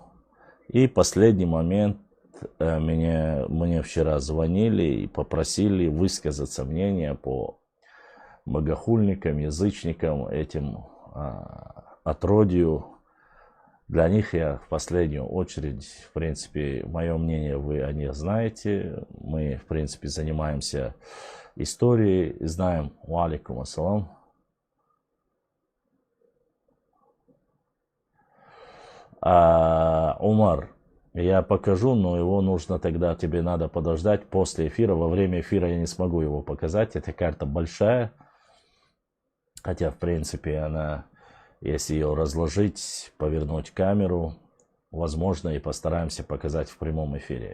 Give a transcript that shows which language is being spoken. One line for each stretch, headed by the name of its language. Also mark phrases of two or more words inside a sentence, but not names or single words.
Russian: И последний момент, мне вчера звонили и попросили высказаться мнение по богохульникам, язычникам, этим отродью. Для них я в последнюю очередь, в принципе, мое мнение вы о них знаете. Мы, в принципе, занимаемся историей, знаем.
Arabic: عليكم السلام.
Russian: Умар, я покажу, но его нужно тогда, тебе надо подождать после эфира. Во время эфира я не смогу его показать. Эта карта большая. Хотя, в принципе, она... Если ее разложить, повернуть камеру, возможно, и постараемся показать в прямом эфире.